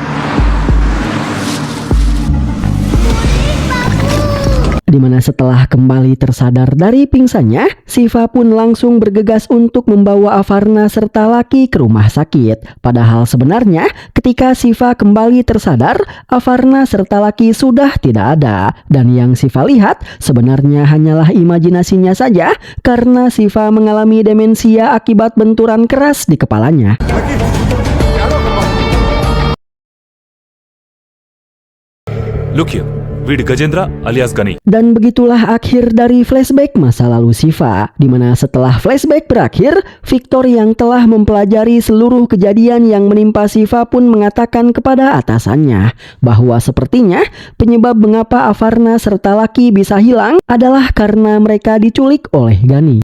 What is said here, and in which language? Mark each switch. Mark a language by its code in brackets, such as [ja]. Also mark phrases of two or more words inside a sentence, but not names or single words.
[id] Di mana setelah kembali tersadar dari pingsannya, Siva pun langsung bergegas untuk membawa Avarna serta Laki ke rumah sakit. Padahal sebenarnya ketika Siva kembali tersadar, Avarna serta Laki sudah tidak ada. Dan yang Siva lihat sebenarnya hanyalah imajinasinya saja karena Siva mengalami demensia akibat benturan keras di kepalanya. [en] Look here. [te] వీడి గజేంద్ర అలియాస్ గని. [id] Dan begitulah akhir dari flashback masa lalu Siva, di mana setelah flashback berakhir, Victor yang telah mempelajari seluruh kejadian yang menimpa Siva pun mengatakan kepada atasannya bahwa sepertinya penyebab mengapa Avarna serta Laki bisa hilang adalah karena mereka diculik oleh Gani.